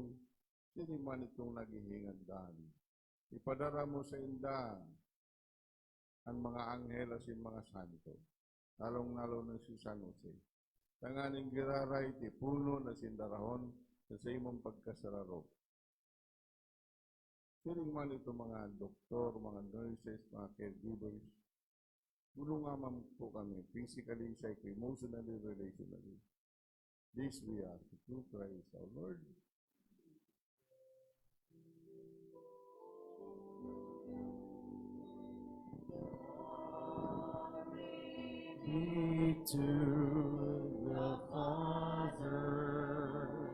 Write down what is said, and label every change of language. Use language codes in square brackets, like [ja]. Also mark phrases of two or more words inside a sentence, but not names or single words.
[bik] Sino man itong naghihingagdan. Ipadara mo sa indan ang mga anghel at mga santo, lalong-lalo na si San Jose. Tanganing giraray, tipuno na sindarahon sa imong pagkasararo. Sining man ito mga doktor, mga nurses, mga caregivers, [tl] tulungan po kami [en] physically, psychically, emotionally, relationally. This we ask through Christ our Lord. Be to the Father,